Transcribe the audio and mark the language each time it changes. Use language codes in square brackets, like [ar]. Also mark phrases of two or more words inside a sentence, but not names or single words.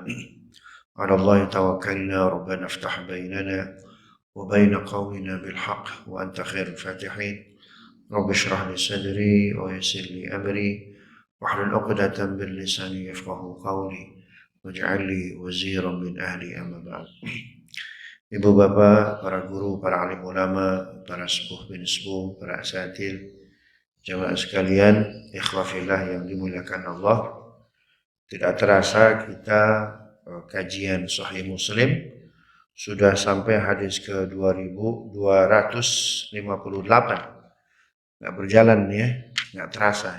[ar] على الله توكلنا ربنا افتح بيننا وبين قومنا بالحق وأنت خير الفاتحين. رب اشرح لي صدري ويسر لي أمري واحلل عقدة من لساني يفقهوا قولي واجعل لي وزيرا من أهلي. أما بعد. [id] Ibu bapak, para guru, para alim ulama, para sepuh bin sepuh, para asatidz, jamaah sekalian, ikhwafillah yang dimuliakan Allah. Tidak terasa kita kajian Sahih Muslim sudah sampai hadis ke 2258. Nggak berjalan ya, nggak terasa.